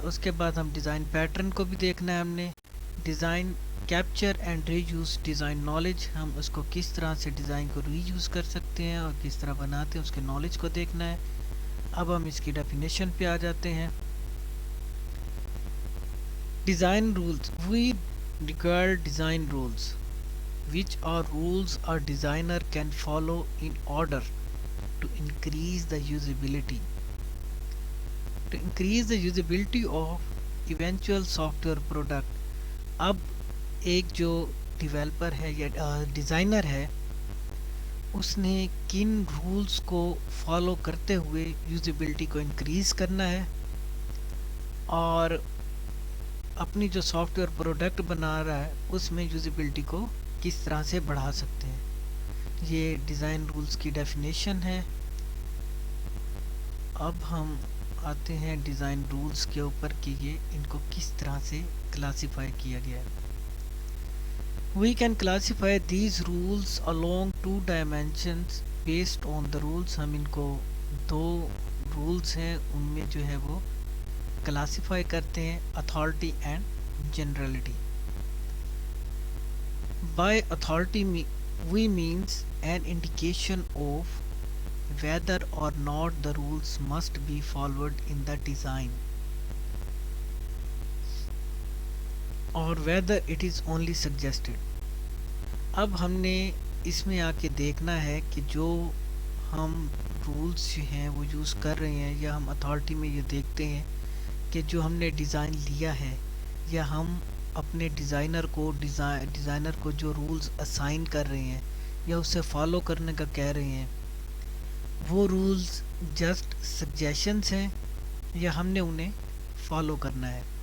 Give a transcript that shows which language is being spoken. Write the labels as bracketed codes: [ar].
[ur] اس کے بعد ہم ڈیزائن پیٹرن کو بھی دیکھنا ہے. ہم نے design capture and re use design knowledge. ہم اس کو کس طرح سے ڈیزائن کو ری یوز کر سکتے ہیں اور کس طرح بناتے ہیں، اس کے نالج کو دیکھنا ہے. اب ہم اس کی ڈیفینیشن پہ آ جاتے ہیں. [en] Design rules. We regard design rules, which are rules a designer can follow in order to increase the usability. To increase the usability of eventual software product. [ur] اب ایک جو ڈیولپر ہے یا ڈیزائنر ہے، اس نے کن رولز کو فالو کرتے ہوئے یوزیبلٹی کو انکریز کرنا ہے اور اپنی جو سافٹ ویئر پروڈکٹ بنا رہا ہے اس میں یوزیبلٹی کو کس طرح سے بڑھا سکتے ہیں. یہ ڈیزائن رولز کی ڈیفینیشن ہے. اب ہم آتے ہیں ڈیزائن رولز کے اوپر کہ یہ ان کو کس طرح سے کلاسیفائی کیا گیا ہے. [en] We can classify these rules along two dimensions based on the rules. [ur] ہم ان کو دو رولز ہیں ان میں جو ہے وہ کلاسیفائی کرتے ہیں، authority and generality. [en] By authority we means an indication of whether or not the rules must be followed in the design or whether it is only suggested. [ur] اب ہم نے اس میں آ کے دیکھنا ہے کہ جو ہم رولز جو ہیں وہ یوز کر رہے ہیں یا ہم اتھارٹی میں یہ دیکھتے ہیں کہ جو ہم نے ڈیزائن لیا ہے یا ہم اپنے ڈیزائنر کو جو رولز اسائن کر رہے ہیں یا اسے فالو کرنے کا کہہ رہے ہیں، وہ رولز جسٹ سجیشنز ہیں یا ہم نے انہیں فالو کرنا ہے.